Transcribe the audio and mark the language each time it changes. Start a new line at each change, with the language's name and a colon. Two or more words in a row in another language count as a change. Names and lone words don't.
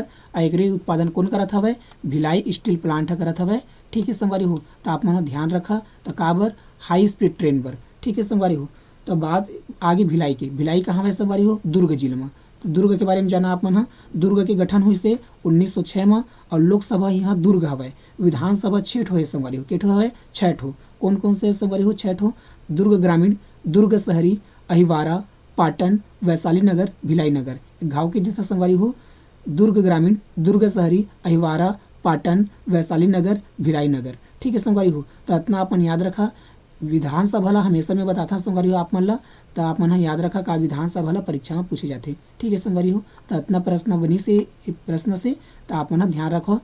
Chhattisgarhi: एकरे उत्पादन कौन करत हवे, भिलाई स्टील प्लांट करत हवे। ठीक है संगवारी हो, तो आप मन ध्यान रखा। तो काबर
English: high speed train
Chhattisgarhi: बर। ठीक है संगवारी हो, तो बात आगे भिलाई की। भिलाई कहाँ है संगवारी हो, दुर्ग जिले में। तो दुर्ग के बारे में जाना आप मन। दुर्ग के गठन हुई से 1906 में, और लोकसभा यहाँ दुर्ग हवय। विधानसभा 6 ठो है संगवारी हो, के ठो हवय 6 ठो। कौन कौन से संगवारी हो 6 ठो, दुर्ग ग्रामीण, दुर्ग शहरी, अहिवारा, पाटन, वैशाली नगर, भिलाई नगर। गाँव के जितना संगवारी हो, दुर्ग ग्रामीण, दुर्ग शहरी, अहिवारा, पाटन, वैशाली नगर, भिलाई नगर। ठीक है संगवारी हो, तो इतना अपन याद रखा। विधानसभा ला हमेशा में बताता संगवारी हो आप मन ला, तो आप मन याद रखा का विधानसभा ला परीक्षा में पूछे जाते। ठीक है संगवारी हो, तो इतना प्रश्न बनी से प्रश्न से, तो आप मन ध्यान रखो।